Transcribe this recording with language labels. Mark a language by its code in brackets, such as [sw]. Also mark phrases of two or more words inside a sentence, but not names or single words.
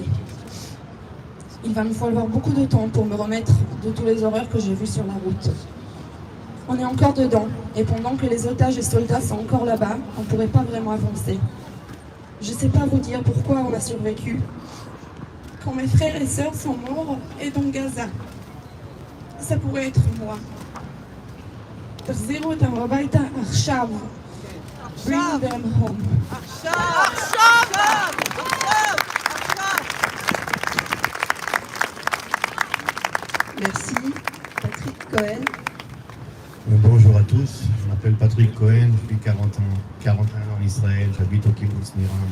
[fr] Il va me falloir beaucoup de temps pour me remettre de tous les horreurs que j'ai vues sur la route. On est encore dedans, et pendant que les otages et soldats sont encore là-bas, on ne pourrait pas vraiment avancer. Je ne sais pas vous dire pourquoi on a survécu. Quand mes frères et sœurs sont morts et dans Gaza, ça pourrait être moi. [he] תחזירו אותם הביתה עכשיו. [en] Bring them home. [fr] Merci. Patrick Cohen. Bonjour à tous, je m'appelle Patrick Cohen, depuis 41 ans en Israël, j'habite au kibbutz Niram.